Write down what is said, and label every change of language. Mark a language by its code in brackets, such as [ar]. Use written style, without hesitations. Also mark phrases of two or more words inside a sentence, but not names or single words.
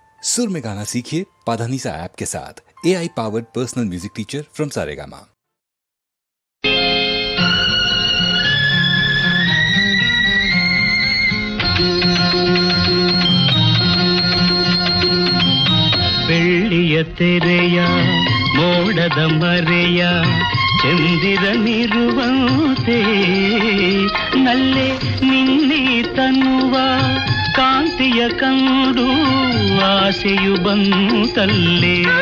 [hi] सुर में गाना सीखिए पाधानीसा ऐप के साथ। [en] AI powered personal music teacher from Saregama. [kn] ಬೆಳ್ಳಿಯ ತೆರೆಯ ಮೋಡದ ಮರೆಯ ಚಂದಿರನಿರುವಂತೆ ನಲ್ಲೆ ನಿನ್ನೆ ತನ್ನುವ ಕಾಂತಿಯ ಕಂಡು ಆಸೆಯು ಬಂತಲ್ಲೇ